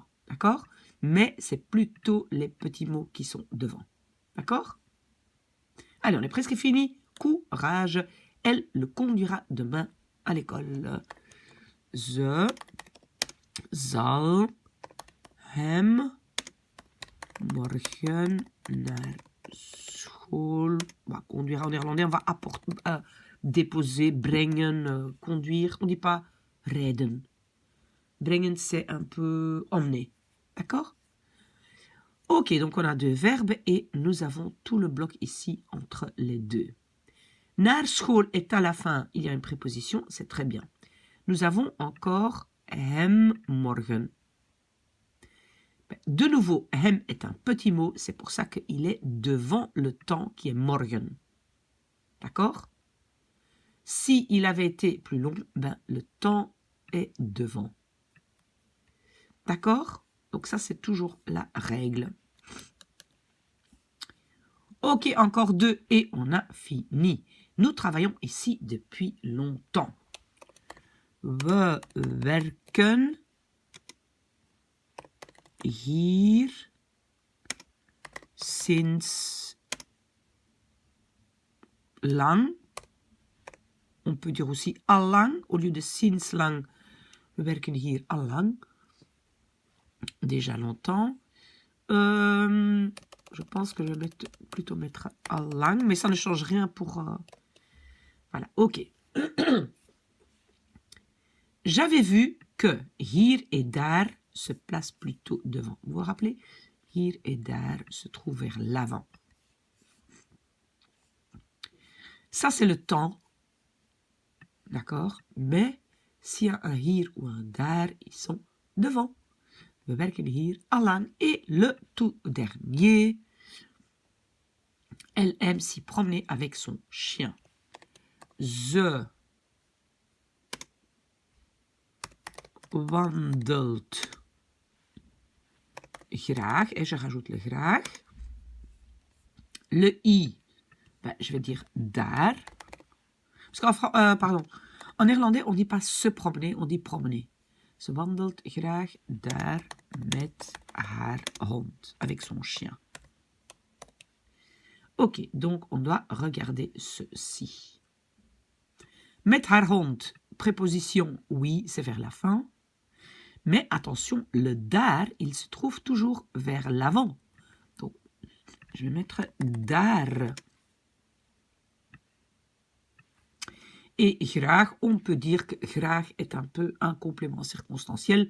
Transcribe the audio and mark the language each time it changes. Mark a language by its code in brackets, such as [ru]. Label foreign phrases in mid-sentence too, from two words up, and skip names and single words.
[fr] D'accord? Mais c'est plutôt les petits mots qui sont devant. D'accord? Allez, on est presque fini. Courage. Elle le conduira demain à l'école. [nl] Ze zal hem morgen naar school. [fr] Bah, conduira en néerlandais, on va déposer, brengen, conduire. On ne dit pas rijden. Brengen, c'est un peu emmener. D'accord? Ok, donc on a deux verbes et nous avons tout le bloc ici entre les deux. [nl] Naar school [fr] est à la fin, il y a une préposition, c'est très bien. Nous avons encore [nl] hem morgen. [fr] De nouveau, hem est un petit mot, c'est pour ça qu'il est devant le temps qui est morgen. D'accord? Si il avait été plus long, ben, le temps est devant. D'accord? Donc ça, c'est toujours la règle. Ok, encore deux et on a fini. Nous travaillons ici depuis longtemps. [nl] We werken hier sinds lang. [fr] On peut dire aussi allang au lieu de [nl] sinds lang. We werken hier allang. [fr] Déjà longtemps. Je pense que je vais plutôt mettre allang, mais ça ne change rien pour... Voilà, ok. J'avais vu que hier et daar se place plutôt devant. Vous vous rappelez? Hier et daar se trouve vers l'avant. Ça, c'est le temps. D'accord? Mais s'il y a un hier ou un daar, ils sont devant. [nl] We werken hier allang. [fr] Et le tout dernier, elle aime s'y promener avec son chien. [nl] Ze wandelt graag. [fr] Et je rajoute le graag. Le i, ben, je vais dire daar. Parce en néerlandais, on ne dit pas se promener, on dit promener. [nl] Ze wandelt graag daar met haar hond, [fr] avec son chien. Ok, donc on doit regarder ceci. [nl] Met haar hond, [fr] préposition oui, c'est vers la fin. Mais attention, le daar, il se trouve toujours vers l'avant. Donc, je vais mettre daar. Et graag, on peut dire que graag est un peu un complément circonstanciel.